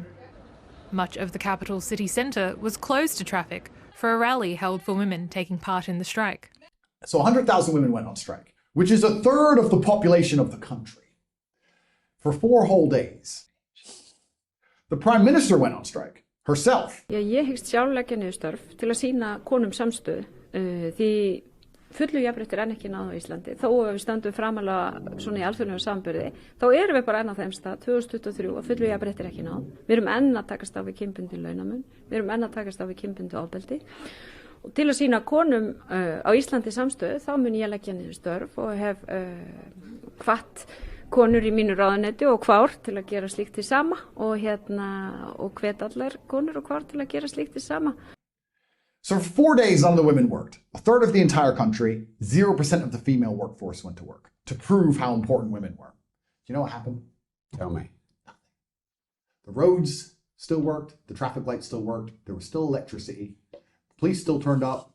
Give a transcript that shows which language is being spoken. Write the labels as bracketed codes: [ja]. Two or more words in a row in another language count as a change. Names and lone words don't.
[en] Much of the capital city centre was closed to traffic for a rally held for women taking part in the strike. So 100,000 women went on strike, which is a third of the population of the country, for 4 whole days. The Prime Minister went on strike. Herself. [is] Ég hyggst sjálf leggja niður störf til að sýna konum samstöðu því fullu jafnrétti er enn ekki náð á Íslandi. Þó að við stöndum framalega svona í alþjóðlegum samanburði, þá erum við bara enn á þeim stað 2023 og fullu jafnrétti er ekki náð. Við erum enn að takast á við kynbundinn launamun, við erum enn að takast á við kynbundið ofbeldi. Og til að sýna konum á Íslandi samstöðu, þá mun ég leggja niður störf og hef hvatt konur í mínu ráðuneyti og kvár til að gera slíkt hið sama og hvet allar konur og kvár til að gera slíkt hið sama. [en] So for 4 days, none of the women worked. A third of the entire country, 0% of the female workforce went to work to prove how important women were. Do you know what happened? Tell me. Nothing. The roads still worked. The traffic lights still worked. There was still electricity. The police still turned up.